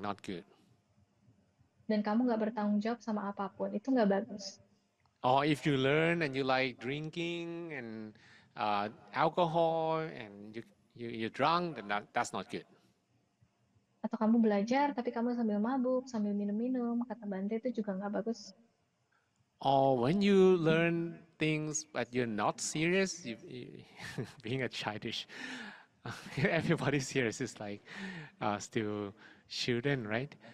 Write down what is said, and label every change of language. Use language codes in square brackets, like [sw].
[en] Not good. [id] Dan kamu nggak bertanggung jawab sama apapun, itu nggak bagus. [en] Or if you learn and you like drinking and alcohol and you're drunk, then that's not good. [id] Atau kamu belajar tapi kamu sambil mabuk, sambil minum-minum, kata Bante itu juga nggak bagus. [en] Or when you learn things but you're not serious, being a childish, everybody's serious is like still children, right?